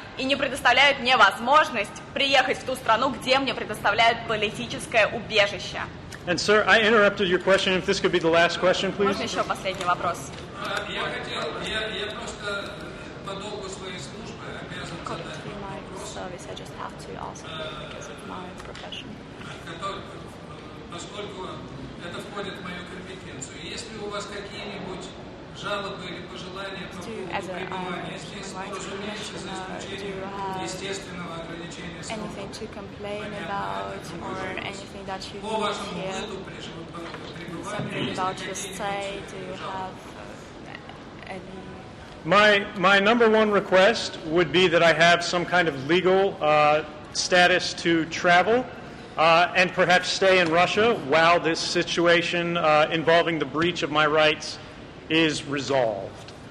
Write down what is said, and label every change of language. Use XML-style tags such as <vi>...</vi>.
<ru>и не предоставляют мне возможность приехать в ту страну, где мне предоставляют политическое убежище.</ru> <en>And sir, I interrupted your question. If this could be the last question, please.</en> <ru>Можно еще последний вопрос? Я просто по долгу своей службы обязан задать</ru> <en>I just have to ask because of my profession.</en> <ru>Поскольку это входит в мою компетенцию. Есть ли у вас какие-нибудь жалобы или пожелания по поводу пребывания здесь, разумеется, за исключением естественного ограничения свободы?</ru> <en>Anything to complain about or anything that you</en> <ru>По вашему</ru> <en>need here?</en> <ru>быту при пребывании?</ru> <en>Something about your stay? Do you have any? My number one request would be that I have some kind of legal status to travel and perhaps stay in Russia while this situation involving the breach of my rights is resolved.</en>